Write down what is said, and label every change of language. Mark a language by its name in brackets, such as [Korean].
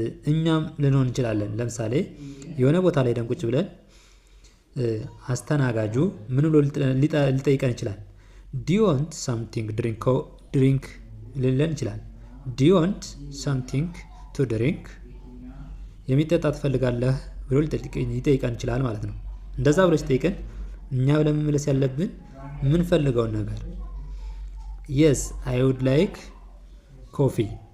[Amharic] እኛም ልንሆን እንችላለን። ለምሳሌ የሆነ ቦታ ላይ ደን ቁጭ ብለን አስተናጋጁ ምን ብሎ ሊጠይቀን ይችላል? [English] Do you want something drink [Amharic] ሊለን ይችላል። [English] Do you want something to drink? [Amharic] የሚጠጣ ትፈልጋለህ ብሎ ሊጠይቀን ይችላል ማለት ነው። እንደዛ ብሎ ሲጠይቀን እኛ ብለን መመለስ ያለብን ምን ፈልገውን ነገር [English] Yes, I would like coffee.